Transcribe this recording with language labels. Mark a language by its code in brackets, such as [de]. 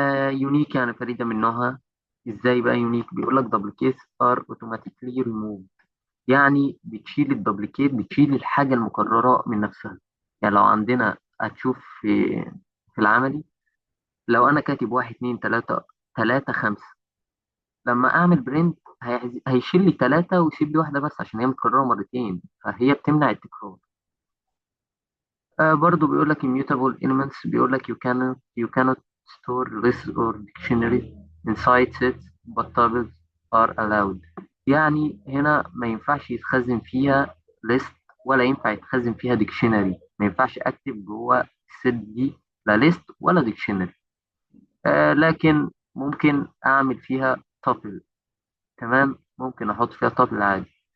[ar] يونيك يعني فريده من نوعها. ازاي بقى يونيك؟ بيقول لك [en] duplicates are automatically removed، [ar] يعني بتشيل الدبليكيت، بتشيل الحاجه المكرره من نفسها. يعني لو عندنا هتشوف في العملي، لو انا كاتب واحد اتنين تلاتة، تلاتة خمسة، لما اعمل برنت هيشيل لي تلاتة ويسيب لي واحدة بس عشان هي متكررة مرتين، فهي بتمنع التكرار. برضو بيقول لك [en] immutable elements، [ar] بيقول لك [en] you cannot store lists or dictionaries inside sets but tables are allowed. [ar] يعني هنا ما ينفعش يتخزن فيها list، ولا ينفع يتخزن فيها dictionary. ما ينفعش اكتب جوه الست دي لا list ولا dictionary. لكن ممكن أعمل فيها تابل. تمام، ممكن أحط فيها تابل عادي.